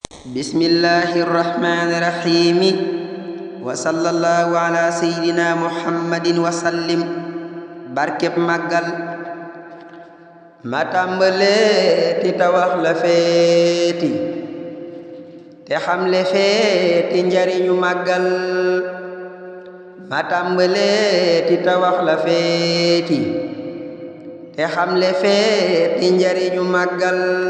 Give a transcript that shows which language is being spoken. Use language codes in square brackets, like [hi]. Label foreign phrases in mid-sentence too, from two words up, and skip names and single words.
[ar] بسم الله الرحمن الرحيم. وصلى الله على سيدنا محمد وسلم. [wo] Barkeb Màggal. Ma tàmbale ti ta wax la feeti, te xamle feeti njariñu Màggal. Ma tàmbale ti ta wax la feeti, te xamle feeti njariñu Màggal.